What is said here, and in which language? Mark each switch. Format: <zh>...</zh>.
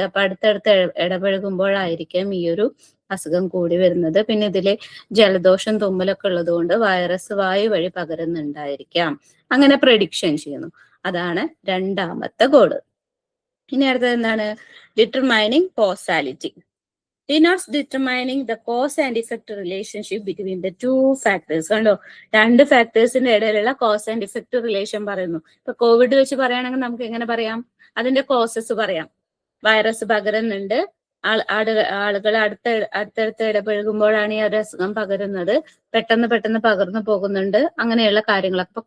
<ml>അപ്പൊ അടുത്തടുത്ത് ഇടപഴകുമ്പോഴായിരിക്കും ഈ ഒരു അസുഖം കൂടി വരുന്നത്. പിന്നെ ഇതില് ജലദോഷം, തുമ്മലൊക്കെ ഉള്ളത് കൊണ്ട് വൈറസ് വായു വഴി പകരുന്നുണ്ടായിരിക്കാം. അങ്ങനെ പ്രഡിക്ഷൻ ചെയ്യുന്നു. അതാണ് രണ്ടാമത്തെ ഗോള്. ഇനി അടുത്തത് എന്താണ്, determining causality.</ml> <en>denotes determining the cause and effect relationship between the two factors.</en> <ml>കണ്ടോ, 2 ഫാക്ടേഴ്സിന്റെ ഇടയിലുള്ള കോസ് ആൻഡ് ഇഫക്റ്റ് റിലേഷൻ പറയുന്നു. ഇപ്പൊ കോവിഡ് വെച്ച് പറയുകയാണെങ്കിൽ നമുക്ക് എങ്ങനെ പറയാം, അതിന്റെ കോസസ് പറയാം. വൈറസ് പകരുന്നുണ്ട്, ആളുകൾ അടുത്തടുത്ത് ഇടപഴകുമ്പോഴാണ് ഈ ഒരു അസുഖം പകരുന്നത്, പെട്ടെന്ന് പകർന്നു പോകുന്നുണ്ട്, അങ്ങനെയുള്ള കാര്യങ്ങളൊക്കെ.</ml>